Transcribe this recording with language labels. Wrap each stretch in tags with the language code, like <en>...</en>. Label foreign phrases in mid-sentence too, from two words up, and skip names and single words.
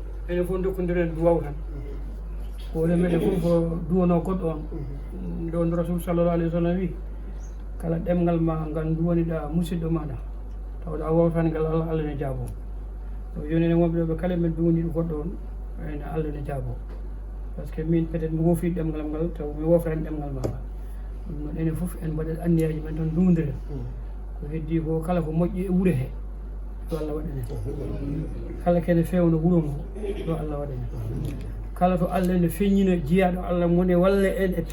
<ff>enen fof dokkodiren duwaw tan ko oɗen meɗen fof ko duwano goɗɗo on ɗo rasul sallallah alayhi wa sallam wi kala ɗemgal ma ngal duwaniɗa musidɗo maɗa tawɗa wawtani ngal Allah ne jaabo o joni enen wonɓe ɗo ɓe kala men duwaniɗo goɗɗo on ene Allah ne jaabo</ff> <fr>par ce que</fr> <ff>min</ff> <fr>peut être</fr> <ff>mi wofi ɗemgal ngal taw mi wofrani ɗemgal ma ngal ɗum noon enen fof en mbaɗen anniyaji men tan duwodiren ko heddi ko kala ko moƴƴi e wuuro he yo Allah waɗane kala kene fewno wuuro ngo yo Allah waɗane kala to Allah ne feññina jiyaɗo Allah mone walla en e</ff>